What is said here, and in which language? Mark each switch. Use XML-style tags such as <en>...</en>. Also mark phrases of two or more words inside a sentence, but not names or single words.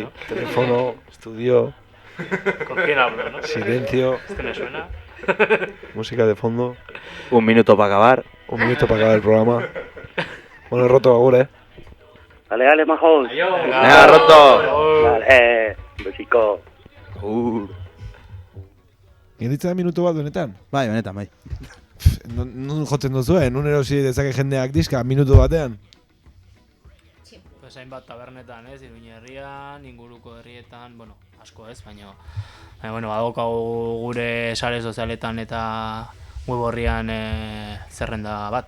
<es>Teléfono, estudio. ¿Con quién hablo, no? Silencio. ¿Este me suena? Música de fondo. 1 minuto para acabar. 1 minuto para acabar el programa. Bueno, Roto, agur, Dale, majos. Venga, Roto. Dale, besico.</es> <eu>Iritzen da minutu bat benetan? Bai, benetan, bai. Nun jotzen duzuen, nun erosi dezake jendeak diska minutu batean? Pues hainbat tabernetan, Iruña herrian, inguruko herrietan, bueno, asko ez, baina badaukagu gure sare sozialetan eta web horrian zerrenda bat.</eu>